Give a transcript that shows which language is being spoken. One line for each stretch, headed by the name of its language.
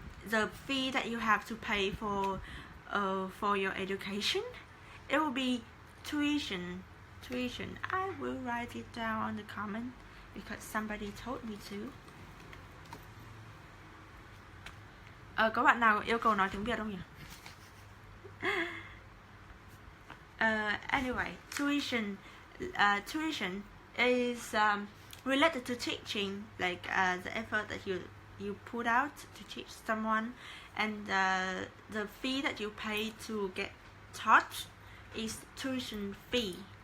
English: The fee that you have to pay for your education, it will be tuition. I will write it down on the comment because somebody told me to.
Vietnamese: Có bạn nào yêu cầu nói tiếng Việt không nhỉ?
English: Anyway, tuition is related to teaching, like the effort that you put out to teach someone, and the fee that you pay to get taught is tuition fee.